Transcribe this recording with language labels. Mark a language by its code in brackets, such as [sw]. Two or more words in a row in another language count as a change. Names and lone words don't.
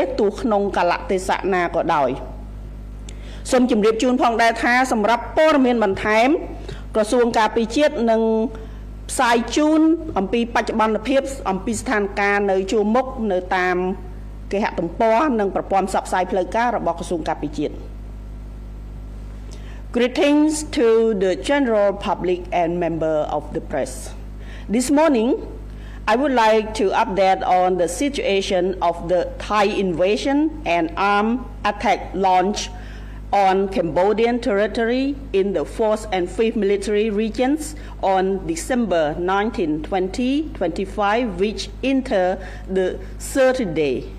[km] ទោះក្នុងកលៈទេសៈណាក៏ដោយសូមជម្រាបជូនផងដែរថាសម្រាប់ព័ត៌មានបន្ថែមក្រសួងការពារជាតិនិងផ្សាយជូនអំពីបច្ចុប្បន្នភាពអំពីស្ថានភាពនៅជួរមុខនៅតាមគេហទំព័រនិងប្រព័ន្ធផ្សព្វផ្សាយផ្លូវការរបស់ក្រសួងការពារជាតិ [en] Greetings to the general public and member of the press. This morning, I would like to update on the situation of the Thai invasion and armed attack launch on Cambodian territory in the 4th and 5th military regions on December 19, 2025, which enter the 30th day.